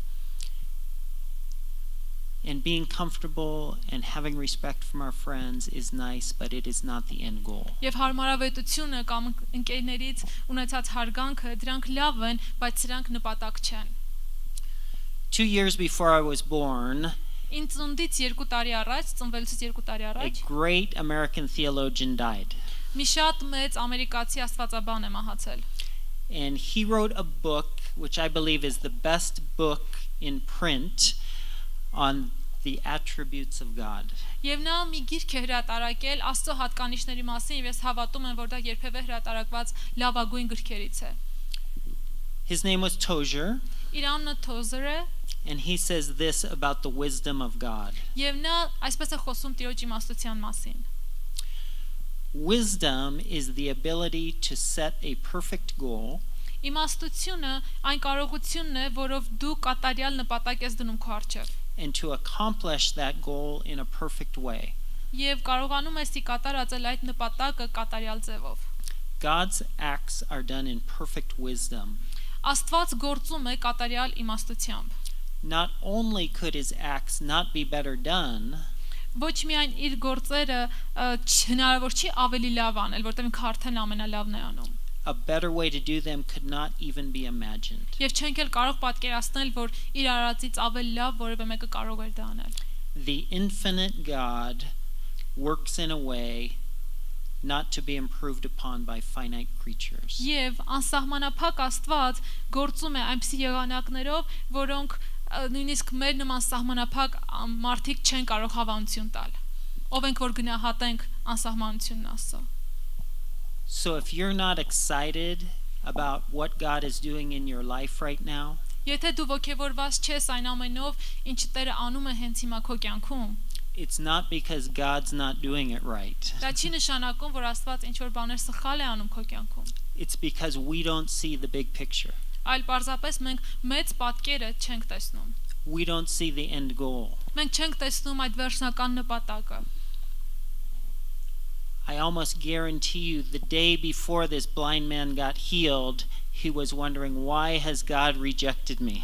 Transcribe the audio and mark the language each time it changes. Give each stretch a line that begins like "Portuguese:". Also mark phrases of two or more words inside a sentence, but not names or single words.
English: And being comfortable and having respect from our friends is nice, but it is not the end goal.
Armenian: Եվ հարմարավետությունը կամ ընկերներից ունեցած հարգանքը դրանք լավ են, բայց սրանք նպատակ չեն։
English: 2 years before I was born,
Armenian: Ինձ ծնունդից 2 տարի առաջ, ծնվելուց 2 տարի
English: a
Armenian: առաջ,
English: great American theologian died.
Armenian: մի շատ մեծ ամերիկացի աստվածաբան է մահացել։
English: And he wrote a book which I believe is the best book in print on the attributes of God.
Armenian: Եվ նա մի գիրք է հրատարակել Աստծո հատկանիշների մասին, եւ ես հավատում եմ, որ դա երբևէ հրատարակված լավագույն գրքերից է։
English: His name was Tozer,
Armenian: Իր անունը Թոզեր է,
English: and he says this about the wisdom of God.
Armenian: եւ նա այսպես է խոսում Տիրոջ իմաստության մասին։
English: Wisdom is the ability to set a perfect goal
Armenian: Իմաստությունը այն կարողությունն է, որով դու կատարյալ նպատակ ես դնում քո առջև։
English: and to accomplish that goal in a perfect way.
Armenian: Եվ կարողանում ես կատարածել այդ նպատակը կատարյալ ձևով։
English: God's acts are done in perfect wisdom.
Armenian: Աստված գործում է կատարյալ իմաստությամբ։
English: Not only could his acts not be better done,
Armenian: Ոչ միայն իր գործերը հնարավոր չի ավելի լավ անել, որտեղ ինքը արդեն ամենալավն է անում։
English: a better way to do them could not even be imagined.
Armenian: Եվ չենք էլ կարող պատկերացնել, որ իր արածից ավելի լավ որևէ մեկը կարող էր դա անել։
English: The infinite God works in a way not to be improved upon by finite creatures.
Armenian: Եվ անսահմանափակ Աստված գործում է այնպիսի եղանակներով, որոնք նույնիսկ մեր նման սահմանափակ մարդիկ չեն կարող հավանություն տալ։ Ով ենք որ գնահատենք անսահմանությունն Աստծո։
English: So if you're not excited about what God is doing in your life right now,
Armenian: Եթե դու ոգևորված չես այն ամենով, ինչ Տերը անում է հենց հիմա քո կյանքում,
English: it's not because God's not doing it right.
Armenian: դա չի նշանակում, որ Աստված ինչ որ բաներ սխալ է անում քո կյանքում,
English: It's because we don't see the big picture.
Armenian: այլ պարզապես մենք մեծ պատկերը չենք տեսնում։
English: We don't see the end goal.
Armenian: Մենք չենք տեսնում այդ վերջնական նպատակը։
English: I almost guarantee you the day before this blind man got healed, he was wondering, why has God rejected me?